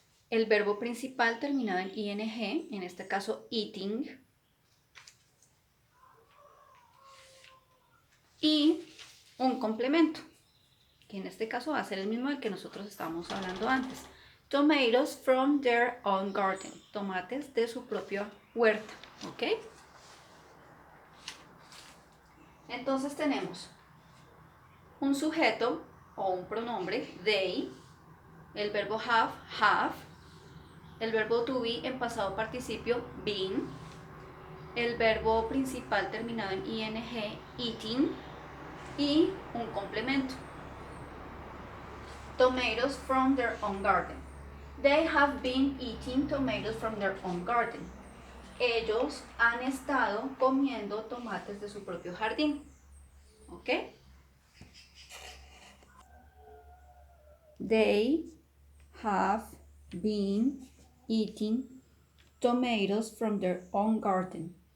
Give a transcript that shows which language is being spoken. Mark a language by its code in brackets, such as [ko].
[es] El verbo principal terminado en ing, en este caso eating. Y un complemento, que en este caso va a ser el mismo del que nosotros estábamos hablando antes. [en] Tomatoes from their own garden. [es] Tomates de su propia huerta. ¿Ok? Entonces tenemos un sujeto o un pronombre, they, el verbo have, el verbo to be en pasado participio, been, el verbo principal terminado en ing, eating, y un complemento. [en] Tomatoes from their own garden. They have been eating tomatoes from their own garden. [es] Ellos han estado comiendo tomates de su propio jardín. ¿Ok? [en] They have been eating tomatoes from their own garden.